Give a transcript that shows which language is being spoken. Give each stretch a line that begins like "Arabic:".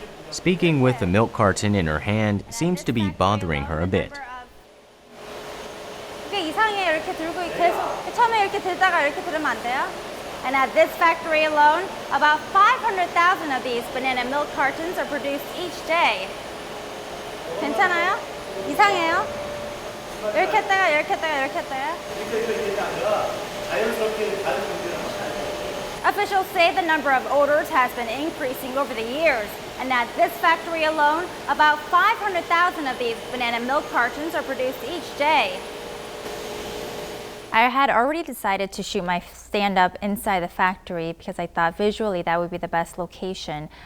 English: Speaking with the milk carton in her hand seems to be bothering her a bit.
Korean: 이게 이상해요. 이렇게 들고 계속 처음에 이렇게 들다가 이렇게 들으면 안 돼요?
English: And at this factory alone, about 500,000 of these banana milk cartons are produced each day.
Korean: 괜찮아요? 이상해요? 이렇게 했다가 이렇게 했다가 이렇게 했다가.
English: Officials say the number of orders has been increasing over the years, and at this factory alone, about 500,000 of these banana milk cartons are produced each day. I had already decided to shoot my stand-up inside the factory because I thought visually that would be the best location.